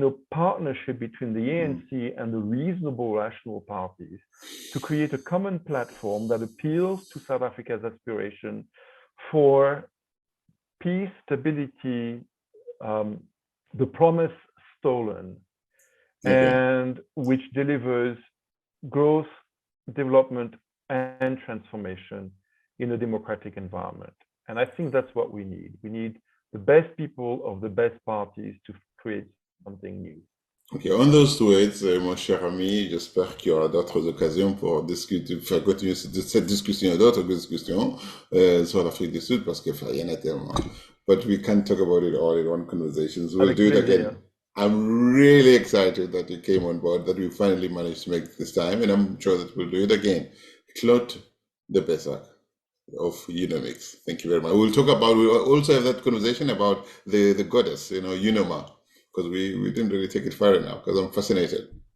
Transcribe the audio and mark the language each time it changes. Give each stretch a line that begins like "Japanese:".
English: partnership between the ANC and the reasonable rational parties to create a common platform that appeals to South Africa's aspiration for peace, stability, the promise stolen, and which delivers growth, development, and transformation in a democratic environment. And I think that's what we need. We need the best people of the best parties to create something new. Ok, on those words,
French: mon cher ami, j'espère qu'il y aura d'autres occasions pour discuter, faire continuer cette discussion et d'autres discussions sur l'Afrique du Sud, parce qu'il y en a tellement.
English: But we can't talk about it all in one conversation. So we'll do it again. I'm really excited that you came on board, that we finally managed to make this time, and I'm sure that we'll do it again. Claude de Baissac of Eunomics. Thank you very much. We'll also have that conversation about the goddess, Eunomix, because we didn't really take it far enough, because I'm fascinated.